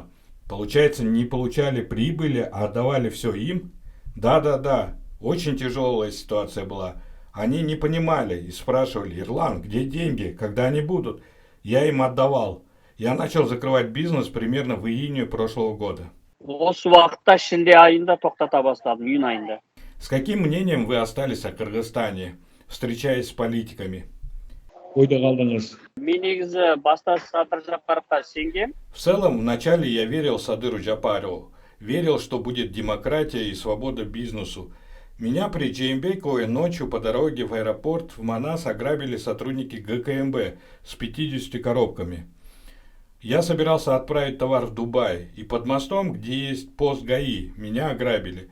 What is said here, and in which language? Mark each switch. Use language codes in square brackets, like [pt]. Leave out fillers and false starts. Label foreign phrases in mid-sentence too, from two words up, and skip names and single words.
[ru] Получается, не получали прибыли, а отдавали все им? Да, очень тяжелая ситуация была. Они не понимали и спрашивали: Ирлан, где деньги, когда они будут? Я им отдавал. Я начал закрывать бизнес примерно в июне прошлого года. [kk] Осы уақытта шілде айында тоқтата бастадым, июнь айында. [ru] С каким мнением вы остались о Кыргызстане, встречаясь с политиками? [kk] Ойда қалдыңыз. Мен негізі баста Садыр Жапаровқа сенгем. [ru] В целом, вначале я верил Садыру Джапарову. Верил, что будет демократия и свобода бизнесу. Меня при Джеймбековой ночью по дороге в аэропорт в Манас ограбили сотрудники ГКМБ с 50 коробками. Я собирался отправить товар в Дубай, и под мостом, где есть пост ГАИ, меня ограбили.